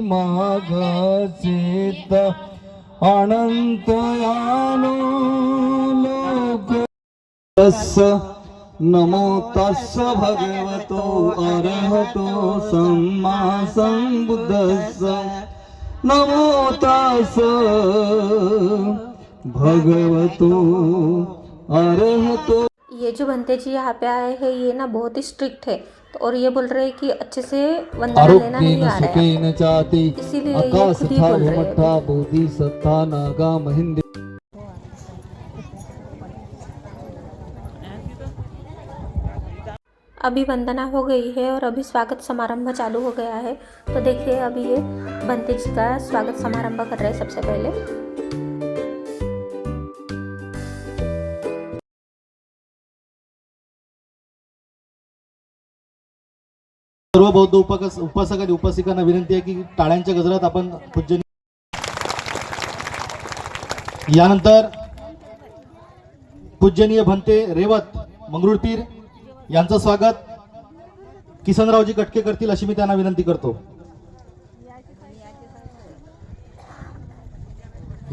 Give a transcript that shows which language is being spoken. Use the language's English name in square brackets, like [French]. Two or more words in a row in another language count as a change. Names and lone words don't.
[Pali] मागचेत अनंत यानो लोक तस्स नमो तस्स भगवतो अरहतो सम्मा संबुद्धस्स नमो तस्स भगवतो अरहतो। [Hindi] ये जो भंते जी यहाँ पे आए हैं ये ना बहुत ही स्ट्रिक्ट है, तो और ये बोल रहे हैं कि अच्छे से वंदना लेना नहीं आ रहा है, इसीलिए ये खुद ही बोल रहे हैं। [Pali] बोधि सत्ता नागा महिंद। [Hindi] अभी वंदना हो गई है और अभी स्वागत समारंभ चालू हो गया है। तो देखिए अभी ये भंते जी का स्वागत समारंभ कर रहे हैं सबसे पहले। [Marathi] सर्व बौद्ध उपासक आणि उपासिकांना विनंती आहे की टाळ्यांच्या गजरात आपण पूज्य। यानंतर पूजनीय भंते रेवत मंगरुळपीर यांचं स्वागत किसनरावजी कटके करतील अशी मी त्यांना विनंती करतो।